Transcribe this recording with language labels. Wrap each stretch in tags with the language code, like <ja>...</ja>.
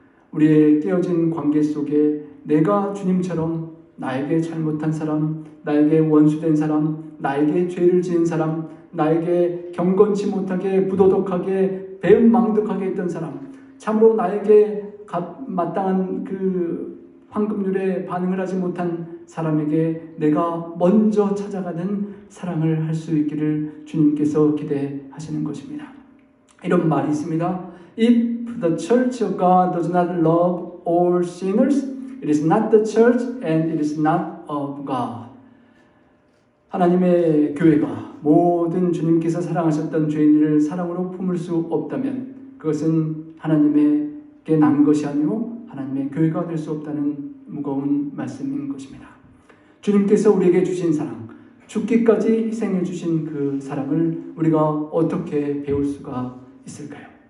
<ko>우리의 깨어진 관계 속에 내가 주님처럼 나에게 잘못한 사람, 나에게 원수된 사람, 나에게 죄를 지은 사람, 나에게 경건치 못하게 부도덕하게 배은망덕하게 했던 사람, 참으로 나에게 마땅한 그 황금률에 반응을 하지 못한 사람에게 내가 먼저 찾아가는 사랑을 할 수 있기를 주님께서 기대하시는 것입니다. 이런 말이 있습니다.</ko> <en>If the church of God does not love all sinners, it is not the church and it is not of God.</en> <ko>하나님의 교회가 모든 주님께서 사랑하셨던 죄인들을 사랑으로 품을 수 없다면 그것은 하나님에게 난 것이 아니요 하나님의 교회가 될 수 없다는 무거운 말씀인 것입니다. 주님께서 우리에게 주신 사랑, 죽기까지 희생해 주신 그 사랑을 우리가 어떻게 배울 수가 있을까요?</ko>